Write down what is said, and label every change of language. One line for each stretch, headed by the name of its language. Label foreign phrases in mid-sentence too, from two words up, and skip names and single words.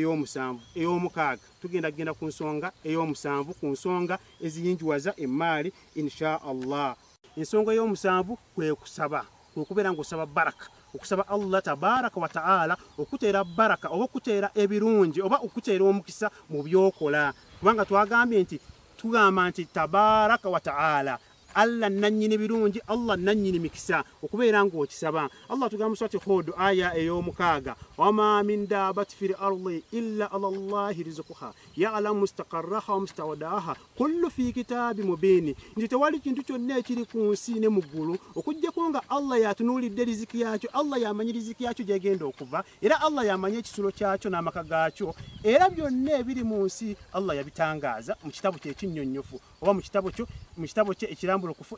Ganda: ey'omukaaga tugenda ku nsonga ey'omusanvu ku nsonga eziyinjuwaza emaali
Arabic: إن شاء الله
Ganda: ensonga ey'omusanvu kwe kusaba kwe kubeera ng'osaba baraka okusaba Allah
Arabic: تبارك وتعالى
Ganda: okuteera baraka oba okuteera ebirungi oba okuteera omukisa mu byokola kubanga twagambye nti tugamba nti
Arabic: تبارك وتعالى
Ganda: Allah nannyini birungi Allah nannyini mikisa okubeera ng'okisaba Allah tugamba swati Hud aya ey'omukaaga
Arabic: وما من دابة في الأرض إلا على الله رزقها يعلم مستقرها ومستودعها كل في كتاب مبين
Ganda: nti tewali kintu kyonna ekiri ku nsi ne mu ggulu okuggyako nga Allah yatunuulidde riziki yakyo Allah yamanyi riziki yakyo gyegenda okuva era Allah yamanyi ekisulo kyakyo n'amaka gaakyo era byonna ebiri mu nsi Allah yabitangaaza mu kitabo kye ekinnyonnyofu oba mu kitabo kye ekirambulukufu